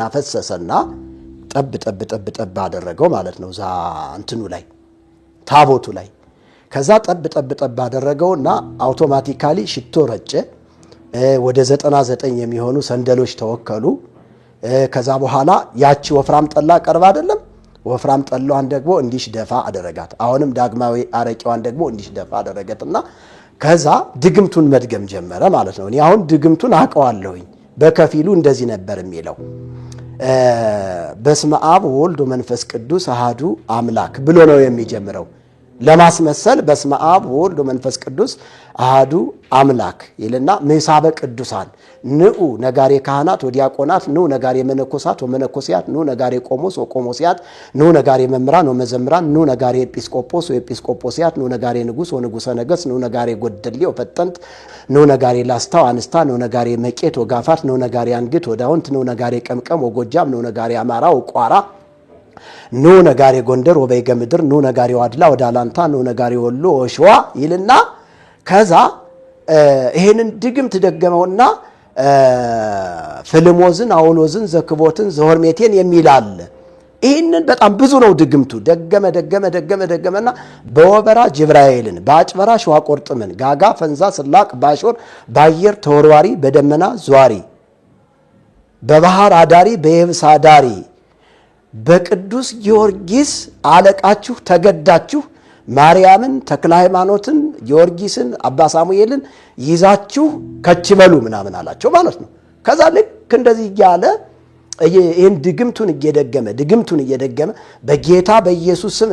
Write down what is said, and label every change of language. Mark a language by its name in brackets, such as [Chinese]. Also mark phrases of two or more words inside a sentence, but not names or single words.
[Amharic] አፈሰሰና ጠብ አደረገው ማለት ነው ዛ እንትኑ ላይ ታቦቱ ላይ ከዛ ጠብ አደረገውና አውቶማቲካሊ ሽቶ ረጨ ወደ 99 የሚሆኑ ሰንደሎች ተወከሉ ከዛ በኋላ ያቺ ወፍራም ጠላ ቀርባ አይደለም ወፍራም ጠላዋን ደግሞ እንዲሽ ደፋ አደረጋት አሁንም ዳግማዊ አረቂዋን ደግሞ እንዲሽ ደፋ አደረገትና ከዛ ድግምቱን መድገም ጀመረ ማለት ነው እኔ አሁን ድግምቱን አቀዋለሁኝ በከፊሉ እንደዚህ ነበር የሚለው [Geez] በስመ አብ ወወልድ ወመንፈስ ቅዱስ አሐዱ አምላክ [Amharic] ብሎ ነው የሚጀምረው ለማስመሰል [Geez] በስመ አብ ወወልድ ወመንፈስ ቅዱስ አሐዱ አምላክ ይልና ምሳበ ቅዱሳን ንዑ ነጋሬ ካህናት ወዲያቆናት ንዑ ነጋሬ መነኮሳት ወመነኮሲያት ንዑ ነጋሬ ቆሞስ ወቆሞሲያት ንዑ ነጋሬ መምህራን ወመዘምራን ንዑ ነጋሬ ኤጲስቆጶስ ወኤጲስቆጶሲያት ንዑ ነጋሬ ንጉስ ወንጉሰ ነገስ ንዑ ነጋሬ ጎደሌ ወፈጠንት ንዑ ነጋሬ ላስታው አንስታ ንዑ ነጋሬ መቄት ወጋፋት ንዑ ነጋሬ አንግት ወዳውንት ንዑ ነጋሬ ቀምቀም ወጎጃም ንዑ ነጋሬ አማራ ወቋራ ንዑ ነጋሬ ጎንደር ወበይገ ምድር ንዑ ነጋሬ ዋድላ ወዳላንታ ንዑ ነጋሬ ወሎ ወሸዋ [Amharic] ይልና ከዛ ይሄንን ድግምት ደገመውና ፍልሞዝን አውሎዝን ዘክቦትን ዘሆርሜቴን የሚላል ይሄንን በጣም ብዙ ነው ድግምቱ ደገመና በወበራ ጅብራኤልን ባጭበራ ሸዋቆርጥምን ጋጋ ፈንዛ ስላቅ ባሾር ባየር ተወርዋሪ በደመና ዟሪ በባህር አዳሪ በየብስ አዳሪ በቅዱስ ጊዮርጊስ አለቃችሁ ተገዳችሁ ማርያምን ተክለ ሃይማኖትን ጊዮርጊስን አባ ሳሙኤልን ይዛችሁ ከችበሉ ምናምን አላቸው ማለት ነው ከዛ ልክ እንደዚህ ያለ ይሄን ድግምቱን እየደገመ በጌታ በኢየሱስ ስም